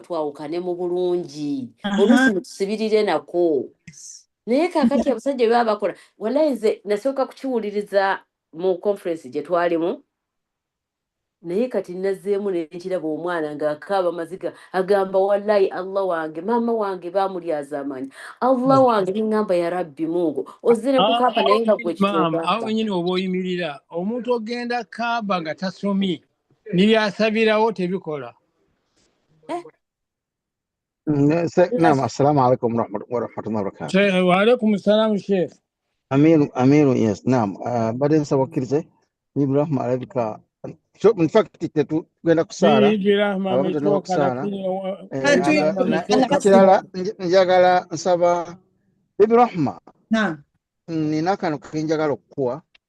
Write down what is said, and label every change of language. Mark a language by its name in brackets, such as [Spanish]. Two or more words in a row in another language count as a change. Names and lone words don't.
[Ganda] twawukane mu bulungi oluusi mutusibirire nako naye kaakati abasajja bye baba bakola wallahi nze nasooka kukiwuliriza mu conference gye twalimu naye kati nazzeemu nekiraba omwana ng'akaaba maziga agamba wallahi Allah wange maama wange baamulyaza amaanyi Allah wange neŋŋamba [Arabic] يا ربي [Ganda] mungu ozire kukaaba naye nga gwe Maama awo wenyini oba oyimirira omuntu ogenda kaaba nga tasomye nibyasabirawo tebikola. Naam, [Arabic] السلام عليكم ورحمة الله وبركاته. وعليكم السلام Sheikh. [Ganda] Amiru, yes, naam. Badde nsaba okkirize Bibi Rahmah alabika. [English] So in fact [Ganda] tugenda kusaala abamu tugenda kusaala ekirala njagala nsaba Bibi Rahmah nina kano kenjagala okukuwa